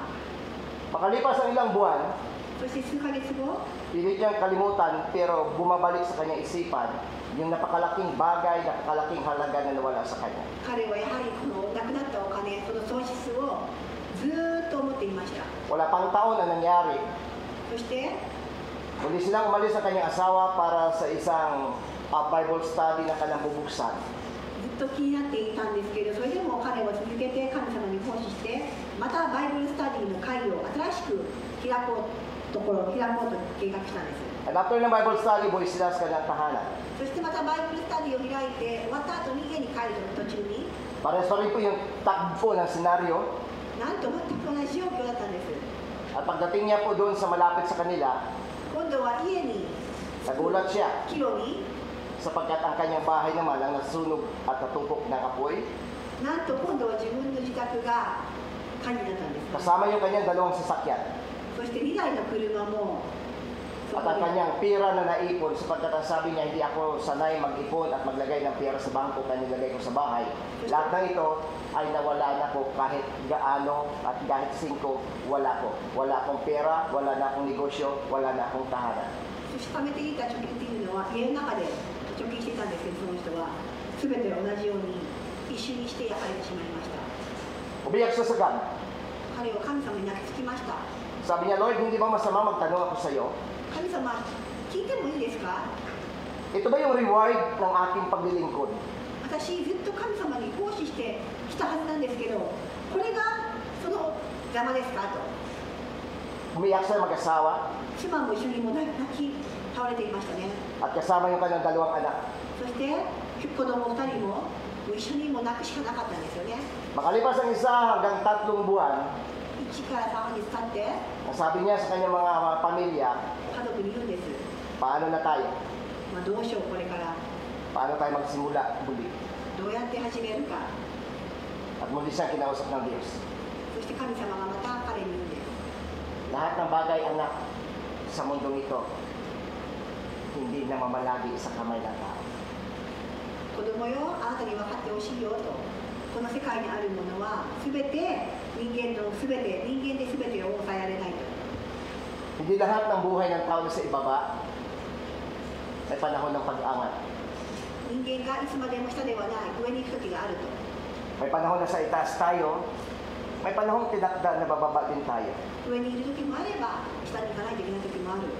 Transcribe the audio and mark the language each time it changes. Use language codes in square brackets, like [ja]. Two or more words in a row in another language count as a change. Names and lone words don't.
[tl] Makalipas ang ilang buwan, [ja] そして数ヶ月後 [tl] pilit niyang kalimutan pero bumabalik sa kanyang isipan yung napakalaking bagay, napakalaking halaga na nawala sa kanya. [ja] 彼はやはりこのなくなったお金その損失をずーっと思っていました。 [tl] Wala pang taon na nangyari. [ja] そして [tl] Muli silang umalis sa kanyang asawa para sa isang [en] Bible study [tl] na kanyang bubuksan. [ja] ずっと気になっていたんですけど、それでも彼は続けて神様に奉仕してまたバイブルスタディの会を新しく開こうと計画したんです。 [tl] At after ng [en] Bible study, [tl] buhay sila sa kanyang tahanan. [ja] そしてまたバイブルスタディを開いて終わった後に家に帰る途中に [tl] Pares pa rin po yung tagpo ng senaryo. [ja] なんと全く同じ状況だったんです。 [tl] At pagdating niya po doon sa malapit sa kanila, [ja] 今度は家に [tl] nagulat siya [ja] 帰路に [tl] sapagkat ang kanyang bahay naman ang nasunog at natupok ng apoy. [ja] なんと今度は自分の自宅が火事になったんです。 [tl] Kasama yung kanyang dalawang sasakyan. [ja] そして2台の車もそ [tl] At [ja] こ [tl] ang [ja] で [tl] kanyang pera na naipon sapagkat ang sabi niya, hindi ako sanay mag-ipon at maglagay ng pera sa bangko kaya nilagay ko sa bahay. Lahat ng ito ay nawala na po kahit gaano at kahit 5, wala ko. Wala akong pera, wala na akong negosyo, wala na akong tahanan. [ja] そして貯めていた貯金っていうのは家の中で貯金していたんですけど、その人は全て同じように一瞬にして焼かれてしまいました。 [tl] Umiyak siya sa God. [ja] 彼は神様に泣きつきました。 [tl] Sabi niya, Lord, hindi ba masama magtanong ako sa iyo? [ja] 神様、聞いてもいいですか？ [tl] Ito ba yung reward ng aking paglilingkod? [ja] 私ずっと神様に奉仕してきたはずなんですけど、これがその邪魔ですかと。 [tl] Umiyak siya mag-asawa [ja] 妻も一緒にも泣き倒れていましたね。 [tl] at kasama yung kanyang dalawang anak. [ja] そして子供2人も一緒にも泣くしかなかったんですよね。 [tl] Makalipas ang 1 hanggang 3 buwan, [ja] 1 から3ヶ月経って [tl] ang sabi niya sa kanyang mga pamilya, [ja] 家族に言うんです。 [tl] paano na tayo? [ja] どうしようこれから [tl] Paano tayo magsimula muli? [ja] どうやって始めるか。 [tl] At muli siyang kinausap ng Diyos. [ja] そして神様がまた彼に言うんです。 [tl] Lahat ng bagay, anak, sa mundong ito, hindi na mamalagi sa kamay ng tao. [ja] 子供よ、あなたに分かってほしいよと。この世界にあるものは全て人間で全てを抑えられないと。 [tl] Hindi lahat ng buhay ng tao sa ibaba ay panahon ng pag-angat. [ja] 人間がいつまでも下ではない上に行く時があると。 [tl] May panahon na sa itaas tayo, may panahon tinakda na bababa din tayo. [ja] 上にいる時もあれば下に行かないといけない時もある。